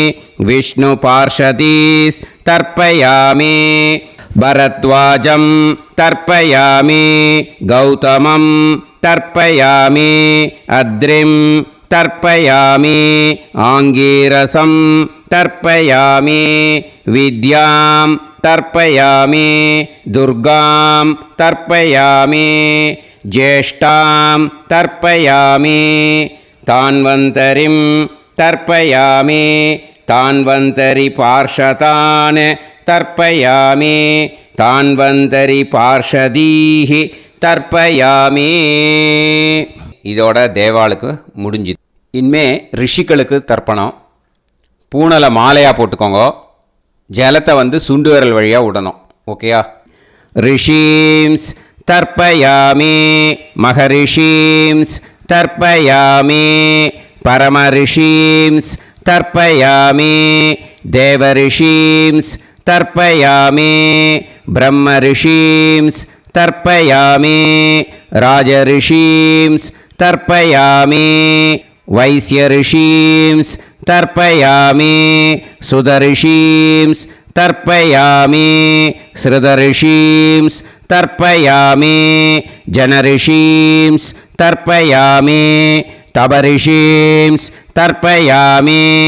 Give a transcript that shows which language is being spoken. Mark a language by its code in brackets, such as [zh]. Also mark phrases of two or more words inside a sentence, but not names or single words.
[sa] विष्णुपार्षदीस्तर्पयामि भरद्वाजं तर्पयामि गौतमं तर्पयामि अद्रिं तर्पयामि आङ्गीरसं तर्पयामि विद्यां तर्पयामि दुर्गां तर्पयामि ज्येष्ठां तर्पयामि तान्वन्तरिं तर्पयामि तान्वन्तरिपार्षदान् तर्पयामि तान्वन्तरिपार्षदीः तर्पयामि [ta] இதோட தேவாளுக்கு முடிஞ்சுது. இனிமே ரிஷிகளுக்கு தர்ப்பணம். பூனலை மாலையாக போட்டுக்கோங்க. ஜலத்தை வந்து சுண்டு விரல் வழியாக விடணும். [sa] ஓகேயா? ऋषींस् तर्पयामि महर्षींस् तर्पयामि परमर्षींस् तर्पयामि देवर्षींस् तर्पयामि ब्रह्मर्षींस् तर्पयामि ராஜரிஷீம்ஸ் तर्पयामि वैश्यऋषींस् तर्पयामि सुदऋषींस् तर्पयामि श्रुतऋषींस् तर्पयामि जनऋषींस् तर्पयामि तपऋषींस् तर्पयामि